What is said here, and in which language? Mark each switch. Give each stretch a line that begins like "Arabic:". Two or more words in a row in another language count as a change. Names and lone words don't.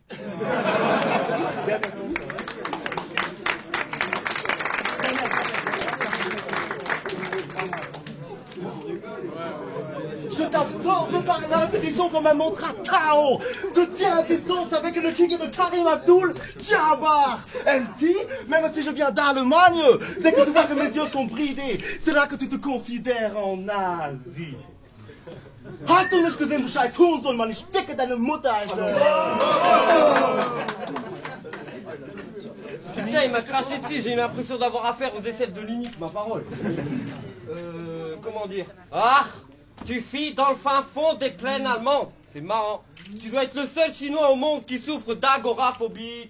French: Je t'absorbe par l'impétition comme un mantra Tao. Te tiens à distance avec le king de Karim Abdul Jabbar. MC, même si je viens d'Allemagne, dès que tu vois que mes yeux sont bridés, c'est là que tu te considères en Asie.
German: Hast du nicht gesehen, du scheiß Hurensohn, Mann, ich ficke deine Mutter, Alter!
French: Putain, il m'a craché dessus, j'ai eu l'impression d'avoir affaire aux aisselles de l'unique, ma parole. Comment dire? Ah, tu files dans le fin fond des plaines allemandes. C'est marrant. Tu dois être le seul chinois au monde qui souffre d'agoraphobie.